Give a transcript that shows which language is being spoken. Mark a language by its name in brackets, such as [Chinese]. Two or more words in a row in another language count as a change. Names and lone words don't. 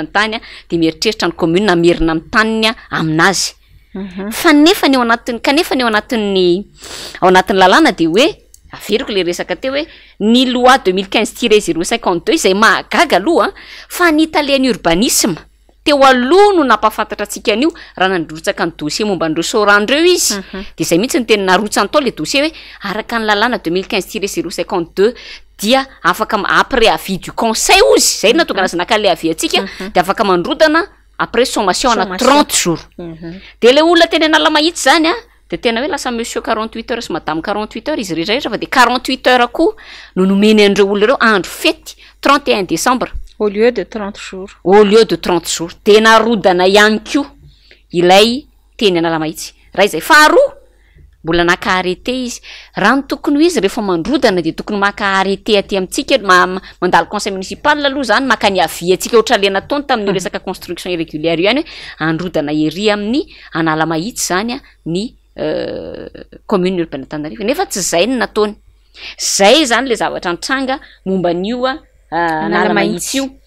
[Malagasy] tany de mieritreritra ny commune amerina amin'ny taniny aminazy fa nefa ny ao anatin'ny kanefa ny ao anatin'ny lalàna de hoe averiko le resaka teo hoe ny loi 2015-052 izay mahagaga aloha fa ny italiany urbanisme teo aloha no napafantatra atsika an'io raha nandrotsaka ny dossier momba andreo sorandreo izy de zay mihitsy ny teny narotsany tao le dossier hoe araka ny lalàna 2015-052 dia afaka [French] après avis du conseil [Malagasy] ozy zay natokana azy naka le avis atsika de afaka mandrodana [French] après sommation [Malagasy] na 30 jours de le olona teny anala mahitsy zany de tena hoe lasa monsieur 48 heures sy madame 48 heures izy rehetrarehetra fa de 48 heures koa no nomeny andreo olona reo andro fety 31 décembre [French] au lieu de 30 jours au lieu de 30 jours [Malagasy] de narodana ihany koa ilay teny anala mahitsy raha izay faharoa mbola naka arrêté izy raha ny tokony ho izy rehefa mandrodana de tokony maka arrêté aty amintsika mandalo [French] conseil municipal [Malagasy] aloha zany maka ny avia atsika ohatra le nataony tamin'ny resaka [French] construction irrégulière [Malagasy] io ihany hoe androdana ery amin'ny anala mahitsy zany ny [French] commune urbaine [Malagasy] Antananarivo nefa tsy zay ny nataony zay zany le zavatra nitranga momba an'io anala mahitsy io